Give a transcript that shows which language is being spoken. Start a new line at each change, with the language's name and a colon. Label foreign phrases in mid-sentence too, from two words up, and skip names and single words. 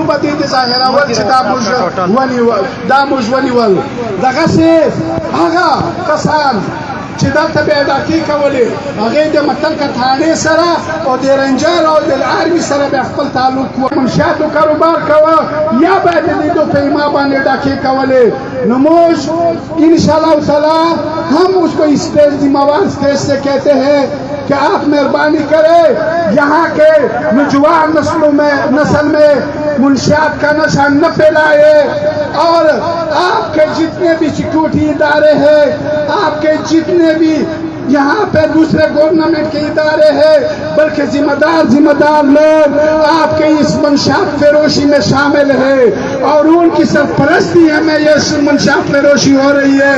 Pashto: به دې ظاهراول چې دا موږ ونیول دغسې هغه کسان چې دلته به ډاکې کولې هغې د متلکه تھانې سره او د رنجر او د آرمي سره به خپل تعلق و منشیاتو کاروبار کوه یا به د دې دو پیما باندې ډاکې کولې نو موږ
Arabic: انشاءاللہ تعالی
Urdu: ہم اس کو اسٹیج ذمہ وار اسٹیج سے کہتے ہیں کہ آپ مہربانی کریں یہاں کے نوجوان نسل میں منشیات کا نشہ نہ پھیلائے، اور آپ کے جتنے بھی سیکورٹی ادارے ہیں، آپ کے جتنے بھی یہاں پہ دوسرے گورنمنٹ کے ادارے ہیں، بلکہ ذمہ دار لوگ آپ کے اس منشیات فروشی میں شامل ہیں، اور ان کی سرپرستی میں یہ منشیات فروشی ہو رہی ہے۔